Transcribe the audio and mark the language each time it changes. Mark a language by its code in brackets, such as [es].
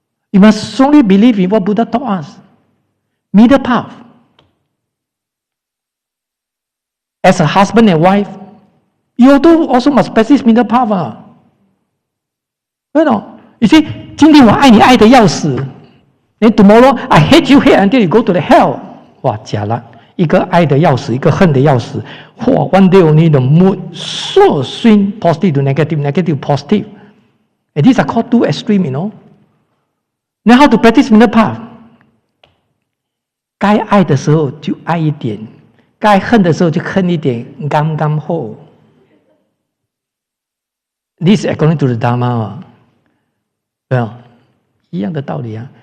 [en] You must strongly believe in what Buddha taught us. Middle path. As a husband and wife, you also must practice middle path. You see, [zh] 今天我爱你爱得要死 [en] then tomorrow I hate you until you go to the hell. [zh] 哇，假了，一个爱得要死，一个恨得要死。 [en] 哇 one day only the mood so swing positive to negative, negative to positive. And these are called two extreme, Now how to practice middle path? [zh] 该爱的时候就爱一点，该恨的时候就恨一点，刚刚好。 [en] This is according to the Dharma. [zh] Well, 一样的道理啊。